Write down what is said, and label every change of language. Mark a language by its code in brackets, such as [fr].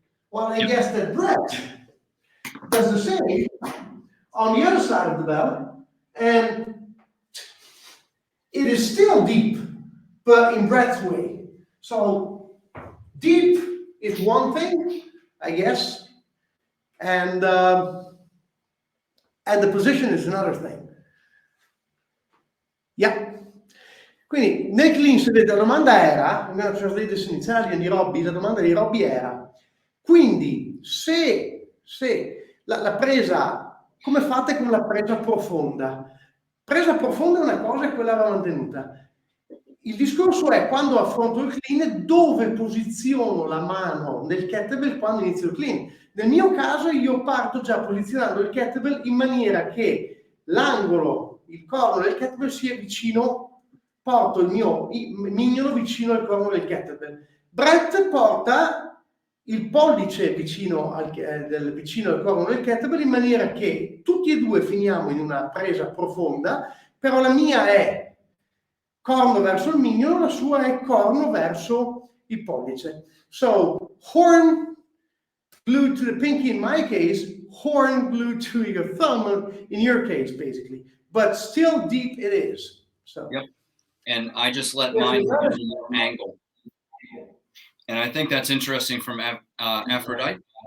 [en] Well, I guess that Brett does the same on the other side of the bell, and it is still deep, but in Brett's way. So deep is one thing, I guess, and the position is another thing. Yeah. [it] Quindi nel clean, se vedete, la domanda era, [en] I'm going to translate this in Italian, [it] di Robby, la domanda di Robby era, quindi se la presa, come fate con la presa profonda? Presa profonda è una cosa e quella va mantenuta. Il discorso è quando affronto il clean, dove posiziono la mano nel kettlebell quando inizio il clean. Nel mio caso io parto già posizionando il kettlebell in maniera che l'angolo, il corno del kettlebell sia vicino, porto il mio mignolo vicino al corno del kettlebell. Brett porta il pollice vicino al corno del kettlebell in maniera che tutti e due finiamo in una presa profonda, però la mia è corno verso il mignolo, la sua è corno verso il pollice. [en] So, horn glued to the pinky in my case, horn glued to your thumb in your case, basically. But still deep it is. So. Yep. And I just let mine have an angle. And I think that's interesting from Aphrodite.